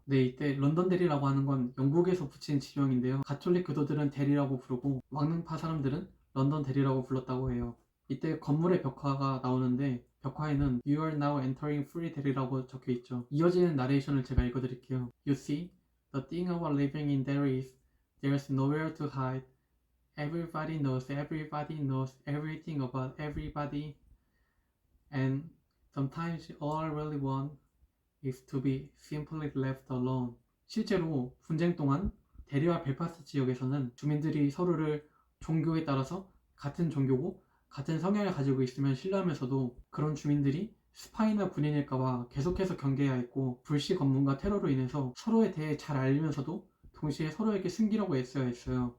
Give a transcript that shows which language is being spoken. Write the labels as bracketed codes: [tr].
[ko] 네, 이때 런던 대리라고 하는 건 영국에서 붙인 지명인데요. 가톨릭 교도들은 대리라고 부르고 왕릉파 사람들은 런던 대리라고 불렀다고 해요. 이때 건물의 벽화가 나오는데 벽화에는 [en] You are now entering free [ko] 대리라고 적혀있죠. 이어지는 나레이션을 제가 읽어드릴게요. [en] You see, the thing about living in Derry is there's nowhere to hide. Everybody knows everything about everybody. And sometimes all I really want is to be simply left alone. [ko] 실제로 분쟁 동안 대리와 벨파스트 지역에서는 주민들이 서로를 종교에 따라서 같은 종교고 같은 성향을 가지고 있으면 신뢰하면서도 그런 주민들이 스파이나 군인일까봐 계속해서 경계해야 했고, 불시 검문과 테러로 인해서 서로에 대해 잘 알면서도 동시에 서로에게 숨기려고 애써야 했어요.